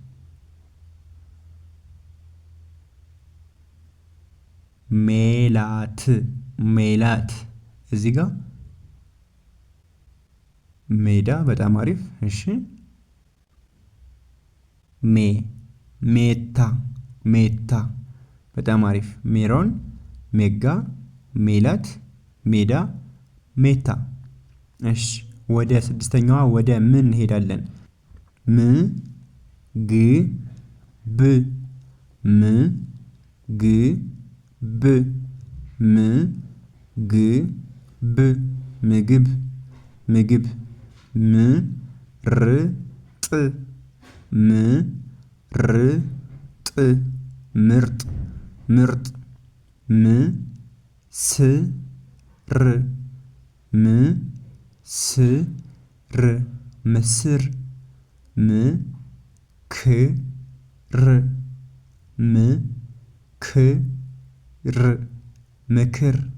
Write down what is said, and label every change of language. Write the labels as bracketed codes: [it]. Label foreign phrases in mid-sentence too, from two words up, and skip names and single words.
[am] ሜላት ሜላት። እዚህ ጋር ሜዳ። በጣም አሪፍ። እሺ ሜ ሜታ ሜታ። በጣም አሪፍ። ሜሮን፣ ሜጋ፣ ሜላት፣ ሜዳ፣ ሜታ። እሺ ወደ ስድስተኛዋ ወደ ምን እንሄዳለን? ም ግ ብ ም ግ ብ ም ግ ብ ምግብ ምግብ ም ር ጥ ምርጥ ምርጥ ምርጥ ምስር ምስር ምስር ምክር ምክር ምክር